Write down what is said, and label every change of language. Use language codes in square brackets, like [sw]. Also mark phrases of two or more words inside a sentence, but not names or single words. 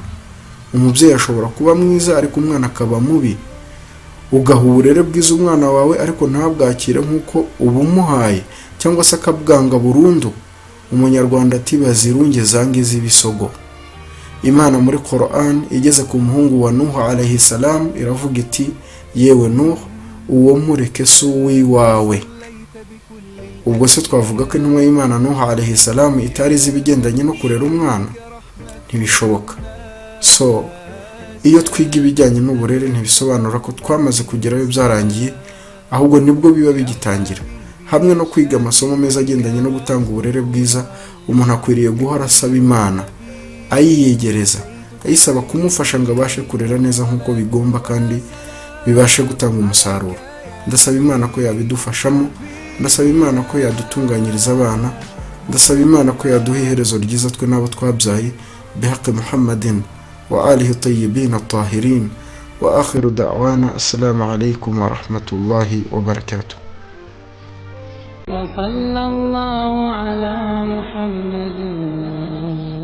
[rw] Umubyeyi ashobora kuba mwiza ariko umwana akaba mubi. Ugaha uburere bwiza umwana wawe ariko ntabwakire nk'uko ubumuhaye, cyangwa se akabwanga burundu. Umunyarwanda ati bazirunge zange z'ibisogo. Imana muri Quran igeze ku muhungu wa Nuh [ar] عليه السلام [rw] iravuga iti, yewe Nuh, uwo mureke si uw'iwawe. Ubwo se twavuga ko intumwa y'Imana Nuh [ar] عليه السلام [rw] itari izi ibigendanye no kurera umwana? Ntibishoboka. So iyo twiga ibijyanye n'uburere ntibisobanura ko twamaze kugerayo byarangiye, ahubwo nibwo biba bigitangira. Hamwe no kwiga amasomo meza agendanye no gutanga uburere bwiza, umuntu akwiriye guhora asaba Imana, ayiyegereza, ayisaba kumufasha ngo abashe kurera neza nk'uko bigomba kandi bibashe gutanga umusaruro. Ndasaba Imana ko yabidufashamo, ndasaba Imana ko yadutunganyiriza abana, ndasaba Imana ko yaduha iherezo ryiza twe n'abo twabyaye, [ar] بحق محمد وآله الطيبين الطاهرين، وآخر دعوانا السلام عليكم ورحمة الله وبركاته. وصلى الله على محمد